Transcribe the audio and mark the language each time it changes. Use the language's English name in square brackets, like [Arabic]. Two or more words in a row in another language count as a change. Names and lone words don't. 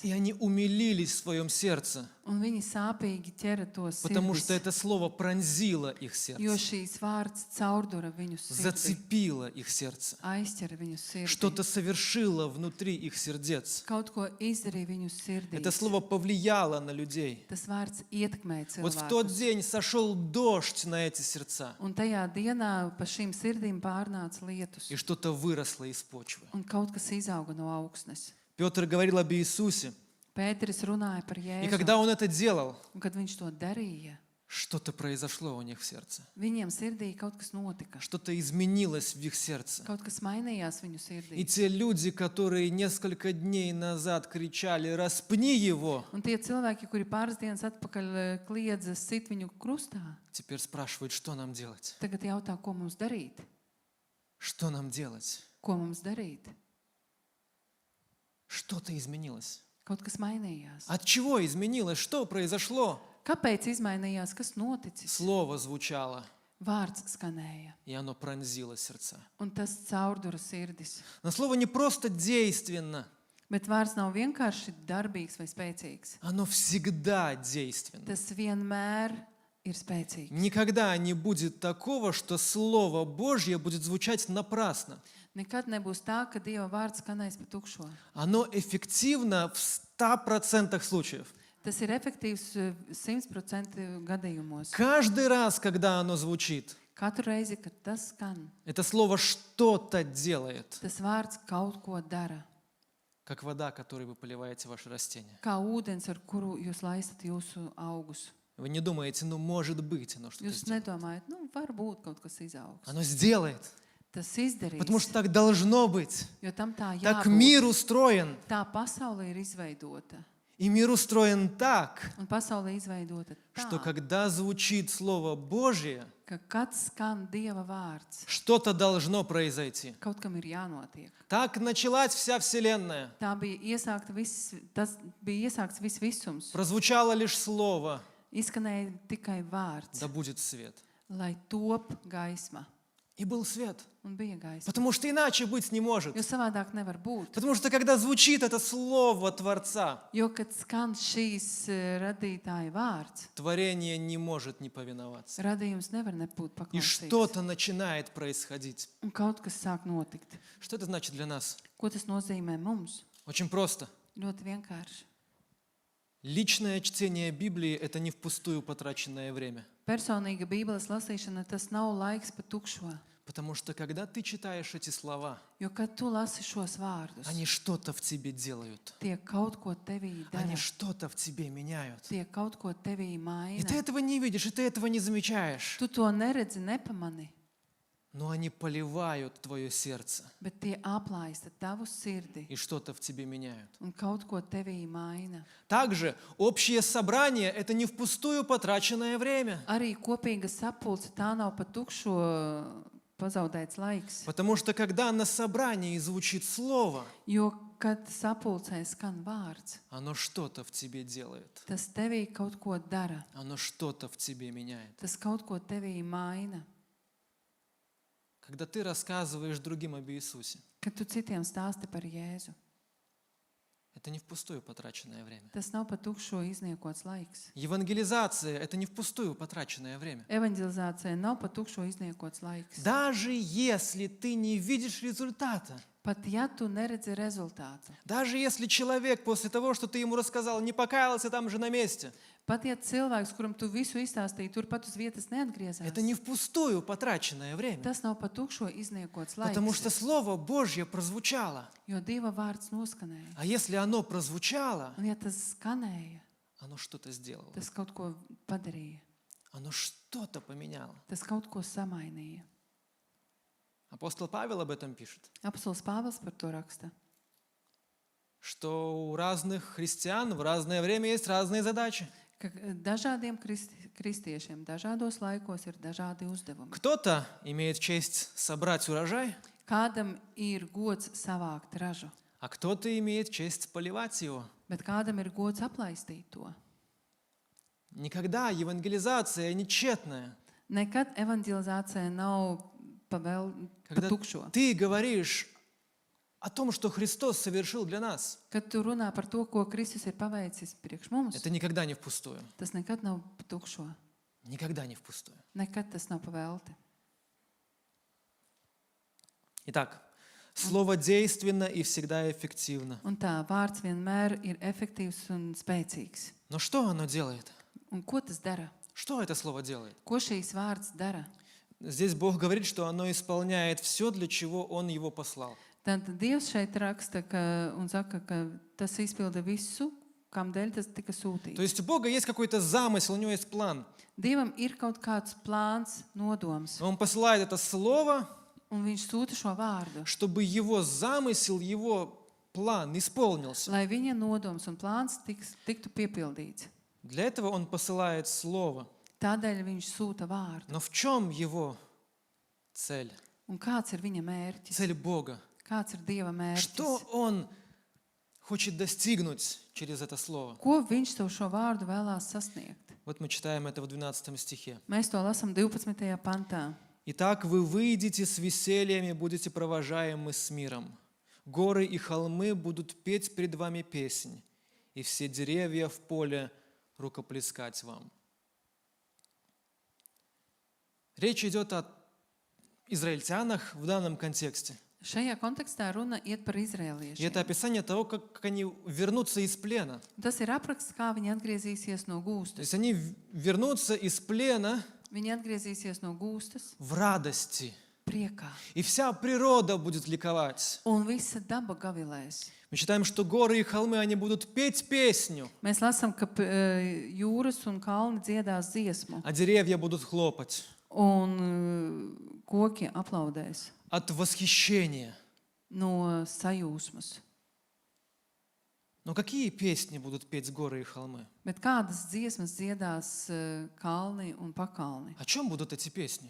[Russian] И они умилились в своем сердце, [Latvian] Un viņi sāpīgi ķera to [Russian] потому что [Latvian] sirdis, [Russian] это слово пронзило их [Latvian] jo [Russian] сердце, [Latvian] šīs vārds caurdura viņu sirdi, [Russian] зацепило их сердце. [Latvian] aizķera viņu sirdi. [Russian] Что-то совершило внутри их сердец. [Latvian] Kaut ko izdarīja viņu [Russian] Это [Latvian] sirdī. [Russian] слово повлияло на людей. [Latvian] Tas vārds ietekmē [Russian] Вот в тот [Latvian] cilvēkus. [Russian] день сошел дождь на эти сердца, [Latvian] Un tajā dienā pa šīm sirdīm pārnāca lietus. [Russian] и что-то выросло из почвы. [Latvian] Un kaut kas izauga no augsnes. [Russian] Петр говорил об Иисусе, [Latvian] Pēteris runāja par [Russian] и [Latvian] Jēzu. [Russian] когда он это делал, [Latvian] Un kad viņš to darīja, [Russian] что-то произошло у них в сердце. [Latvian] viņiem sirdī kaut kas notika. [Russian] Что-то изменилось в их сердце. [Latvian] Kaut kas mainījās viņu [Russian] И [Latvian] sirdī. [Russian] те люди, которые несколько дней назад кричали «распни его», [Latvian] Un tie cilvēki, kuri pāris dienas atpakaļ kliedza sit viņu krustā, [Russian] теперь спрашивают, что нам делать? [Latvian] tagad jautā, ko mums darīt? [Russian] Что нам делать? [Latvian] Ko mums darīt? [Russian] Что-то изменилось. [Latvian] Kaut kas mainījās. [Russian] От чего изменилось? Что произошло? [Latvian] Kāpēc izmainījās? Kas noticis? [Russian] Слово звучало, [Latvian] Vārds skanēja, [Russian] и оно пронзило сердца. [Latvian] un tas caurdura sirdis. [Russian] Но слово не просто действенно, [Latvian] Bet vārds nav vienkārši darbīgs vai spēcīgs. [Russian] оно всегда действенно. [Latvian] Tas vienmēr ir spēcīgs. [Russian] Никогда не будет такого, что Слово Божье будет звучать напрасно. [Latvian] Nekad nebūs tā, ka Dieva vārds skanēs pa tukšo. [Russian] Оно эффективно в 100% случаев. [Latvian] Tas ir efektīvs 100% gadījumos. [Russian] Каждый раз, когда оно звучит, [Latvian] Katru reizi, kad tas skan, [Russian] это слово что-то делает, [Latvian] tas vārds kaut ko dara. [Russian] как вода, которой вы поливаете ваши растения. [Latvian] Kā ūdens, ar kuru jūs laistat jūsu augus. [Russian] Вы не думаете, ну, может быть, оно что-то [Latvian] Jūs [Russian] сделает. [Latvian] nedomājat, nu, varbūt kaut kas izaugs. [Russian] Оно сделает. [Latvian] Tas izdarīs, [Russian] Потому что так должно быть. [Latvian] jo tam tā [Russian] Так [Latvian] jābūt. [Russian] мир устроен. [Latvian] Tā pasaule ir izveidota. [Russian] И мир устроен так, [Latvian] Un pasaule izveidota [Russian] что [Latvian] tā, [Russian] когда звучит Слово Божье, [Latvian] ka kad skan Dieva vārds, [Russian] что-то должно произойти. [Latvian] kaut kam ir jānotiek. [Russian] Так началась вся Вселенная. [Latvian] Tas bija iesākts viss visums. [Russian] Прозвучало лишь Слово, [Latvian] Izskanēja tikai vārds, [Russian] да будет свет. [Latvian] lai top gaisma. [Russian] И был свет. [Latvian] Un bija gaisma. [Russian] Потому что иначе быть не может. [Latvian] Jo savādāk nevar būt. [Russian] Потому что когда звучит это Слово Творца, [Latvian] Jo, kad skan šīs radītāja vārds, [Russian] творение не может не повиноваться. [Latvian] radījums nevar nebūt [Russian] И [Latvian] paklausīgs. [Russian] что-то начинает происходить. [Latvian] Un kaut kas sāk notikt. [Russian] Что это значит для нас? [Latvian] Ko tas nozīmē mums? [Russian] Очень просто. [Latvian] Ļoti vienkārši. [Russian] Личное чтение Библии – это не впустую потраченное время. [Latvian] Personīga Bībeles lasīšana, tas nav laiks pa tukšo. [Russian] Потому что когда ты читаешь эти слова, [Latvian] Jo, kad tu lasi šos vārdus, [Russian] они что-то в тебе делают. [Latvian] tie kaut ko tevī [Russian] Они [Latvian] dara, [Russian] что-то в тебе меняют. [Latvian] tie kaut ko tevī [Russian] И [Latvian] maina. [Russian] ты этого не видишь, и ты этого не замечаешь. [Latvian] Tu to neredzi, nepamani, [Russian] Но они поливают твое сердце [Latvian] bet tie aplaista tavu sirdi [Russian] и что-то в тебе меняют. [Latvian] un kaut ko tevī maina. [Russian] Также общее собрание – это не впустую потраченное время. [Latvian] Arī kopīga sapulce tā nav pa tukšo pazaudēts laiks. [Russian] Потому что когда на собрании звучит Слово, [Latvian] Jo, kad sapulcē skan vārds, [Russian] оно что-то в тебе делает. [Latvian] tas tevī kaut ko dara, [Russian] Оно что-то в тебе меняет. [Latvian] tas kaut ko tevī maina. [Russian] Когда ты рассказываешь другим об Иисусе, [Latvian] Kad tu citiem stāsti par Jēzu, [Russian] это не впустую потраченное время. [Latvian] tas nav pa tukšo izniekots laiks. [Russian] Евангелизация – это не впустую потраченное время. [Latvian] Evanģelizācija nav pa tukšo izniekots laiks. [Russian] Даже если ты не видишь результата, [Latvian] Pat ja tu neredzi rezultātu, [Russian] даже если человек после того, что ты ему рассказал, не покаялся там же на месте, [Latvian] pat ja cilvēks, kuram tu visu izstāstīji, turpat uz vietas neatgriezās, [Russian] это не впустую потраченное время. [Latvian] tas nav pa tukšo izniekots [Russian] Потому что [Latvian] laiks, [Russian] Слово Божье прозвучало. [Latvian] jo Dieva vārds noskanēja. [Russian] А если оно прозвучало, [Latvian] Un ja tas skanēja, [Russian] оно что-то сделало. [Latvian] tas kaut ko padarīja, [Russian] Оно что-то поменяло. [Latvian] tas kaut ko samainīja. [Russian] Апостол Павел об этом пишет, [Latvian] Apostols Pāvils par to raksta, [Russian] что у разных христиан в разное время есть разные задачи. [Latvian] ka dažādiem kristiešiem dažādos laikos ir dažādi uzdevumi. [Russian] Кто-то имеет честь собрать урожай, [Latvian] Kādam ir gods savākt ražu, [Russian] а кто-то имеет честь поливать его. [Latvian] bet kādam ir gods aplaistīt to. [Russian] Никогда евангелизация не тщетная. [Latvian] Nekad evanģelizācija nav pa [Russian] Когда [Latvian] tukšo. [Russian] ты говоришь о том, что Христос совершил для нас, [Latvian] Kad tu runā par to, ko Kristus ir paveicis priekš mums, [Russian] это никогда не впустую. [Latvian] tas nekad nav pa tukšo. [Russian] Никогда не впустую. [Latvian] Nekad tas nav pa velti. [Russian] Итак, слово действенно и всегда эффективно. [Latvian] Un tā vārds vienmēr ir efektīvs un spēcīgs. [Russian] Но что оно делает? [Latvian] Un ko tas dara? [Russian] Что это слово делает? [Latvian] Ko šīs vārds dara? [Russian] Здесь Бог говорит, что оно исполняет все, для чего Он его послал. [Latvian] Tad Dievs šeit raksta un saka, ka tas izpilda visu, kam dēļ tas tika [Russian] То [Latvian] sūtīts. [Russian] есть у Бога есть какой-то замысел, у Него есть план. [Latvian] Dievam ir kaut kāds plāns, nodoms, [Russian] Но Он посылает это слово, [Latvian] un viņš sūta šo vārdu, [Russian] чтобы Его замысел, Его план исполнился. [Latvian] lai viņa nodoms un plāns tiktu piepildīts. [Russian] Для этого Он посылает слово. [Latvian] Tādēļ viņš sūta vārdu. [Russian] Но в чем Его цель? [Latvian] Un kāds ir viņa mērķis? [Russian] Цель Бога. [Latvian] Kāds ir Dieva [Russian] Что [Latvian] mērķis? [Russian] Он хочет достигнуть через это слово? [Latvian] Ko viņš tev šo vārdu vēlās sasniegt? [Russian] Вот мы читаем это в 12 стихе. [Latvian] Mēs to lasām 12. pantā. [Russian] «Итак, вы выйдете с весельем и будете провожаемы с миром. Горы и холмы будут петь пред вами песнь, и все деревья в поле рукоплескать вам». Речь идет о израильтянах в данном контексте. [Latvian] Šajā kontekstā runa iet par [Russian] И это [Latvian] izrēliešiem. [Russian] описание того, как они вернутся из плена. [Latvian] Tas ir apraksts, kā viņi atgriezīsies no [Russian] То [Latvian] gūstas. [Russian] есть они вернутся из плена [Latvian] Viņi atgriezīsies no gūstas [Russian] в радости. [Latvian] priekā. [Russian] И вся природа будет ликовать. [Latvian] Un visa daba gavilēs. [Russian] Мы читаем, что горы и холмы, они будут петь песню, [Latvian] Mēs lasām, ka jūras un kalni dziedās dziesmu, [Russian] а деревья будут хлопать [Latvian] un koki aplaudēs [Russian] от восхищения. [Latvian] no sajūsmas. [Russian] Но какие песни будут петь горы и холмы? [Latvian] Bet kādas dziesmas dziedās kalni un pakalni? [Russian] О чем будут эти песни?